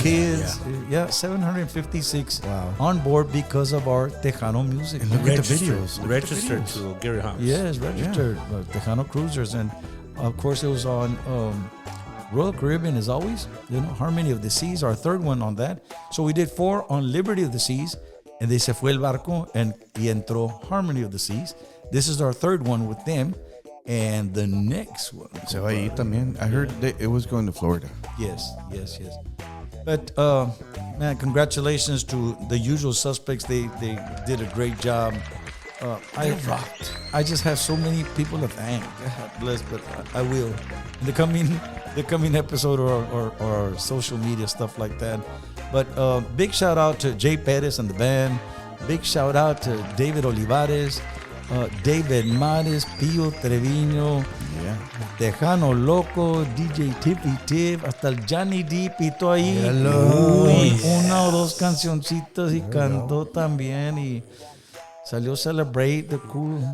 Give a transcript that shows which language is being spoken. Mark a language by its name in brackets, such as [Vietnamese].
[English] kids, 756 on board because of our Tejano music. And look at the videos. Registered to Gary Hobbs. Yes, registered Tejano cruisers, and of course it was on Royal Caribbean as always. Harmony of the Seas, our third one on that. So we did 4 on Liberty of the Seas, and they [Spanish] se fue el barco [English] and [Spanish] y entró [English] Harmony of the Seas. This is our third one with them. And the next one. [Spanish] Se va ahí también. [English] I heard that it was going to Florida. Yes. But, man, congratulations to the usual suspects. They did a great job. I rocked. I just have so many people to thank. God bless, but I will. In the coming episode or social media, stuff like that. But big shout out to Jay Perez and the band. Big shout out to David Olivares. [Spanish] David Mares, Pio Treviño, Tejano Loco, DJ Tippy Tip, hasta el Johnny D pitó ahí una o dos cancioncitas y cantó también y salió Celebrate the Cool